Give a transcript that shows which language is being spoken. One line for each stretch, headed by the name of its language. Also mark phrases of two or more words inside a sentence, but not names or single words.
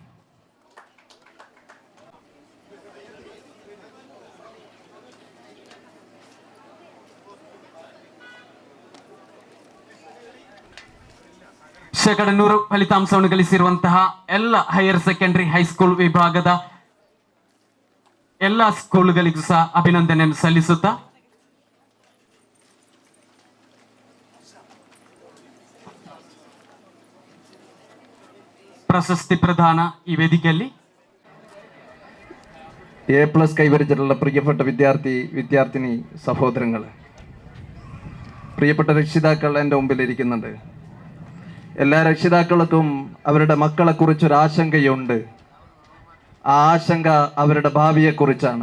Kannada: ಶೇಕಡ 100 ಫಲಿತಾಂಶವನ್ನು ಗಳಿಸಿರುವಂತಹ ಎಲ್ಲ
English: higher secondary high school
Kannada: ವಿಭಾಗದ ಎಲ್ಲ ಸ್ಕೂಲ್ಗಳಿಗೂ ಸಹ ಅಭಿನಂದನೆಯನ್ನು ಸಲ್ಲಿಸುತ್ತಾ, ಪ್ರಶಸ್ತಿ ಪ್ರದಾನ ಈ ವೇದಿಕೆಯಲ್ಲಿ
Malayalam: A+ കൈവരിച്ചിട്ടുള്ള പ്രിയപ്പെട്ട വിദ്യാർത്ഥിനി സഹോദരങ്ങൾ, പ്രിയപ്പെട്ട രക്ഷിതാക്കൾ എൻ്റെ മുമ്പിലിരിക്കുന്നുണ്ട്. എല്ലാ രക്ഷിതാക്കൾക്കും അവരുടെ മക്കളെക്കുറിച്ചൊരു ആശങ്കയുണ്ട്. ആ ആശങ്ക അവരുടെ ഭാവിയെക്കുറിച്ചാണ്.